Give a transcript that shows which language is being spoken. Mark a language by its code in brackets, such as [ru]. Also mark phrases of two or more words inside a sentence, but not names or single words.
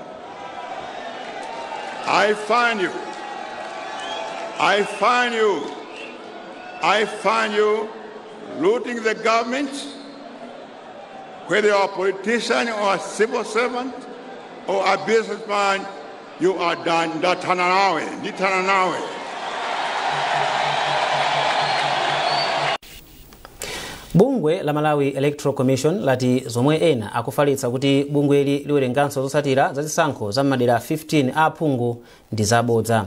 [en] I find you looting the government, whether you are a politician or a civil servant or a businessman, you are done. [ny] Nitana. Bungwe la Malawi Electoral Commission lati zomwe ena akufalitsa kuti bungweli liwerenganso zotsatira za zisankho za madera 15 a aphungu ndi zabodza.